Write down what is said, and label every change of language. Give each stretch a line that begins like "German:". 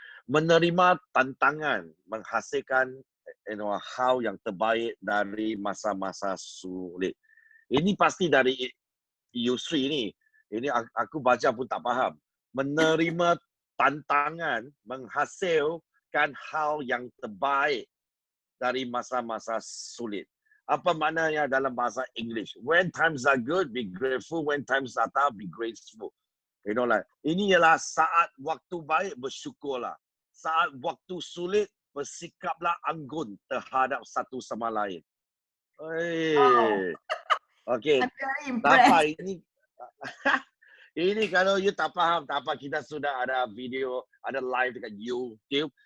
Malay: Menerima tantangan, menghasilkan hal yang terbaik dari masa-masa sulit. Ini pasti dari Yusri ni. Ini aku baca pun tak faham. Menerima tantangan, menghasilkan hal yang terbaik dari masa-masa sulit. Apa maknanya dalam bahasa English?
English: When times are good, be grateful. When times are tough, be grateful.
Malay: Ini ialah saat waktu baik, bersyukurlah. Saat waktu sulit, bersikaplah anggun terhadap satu sama lain. Wow. Okay.
English: I'm very
Malay: Tak apa,
English: impressed.
Malay: ini kalau you tak faham, tak apa, kita sudah ada video, ada live dekat YouTube.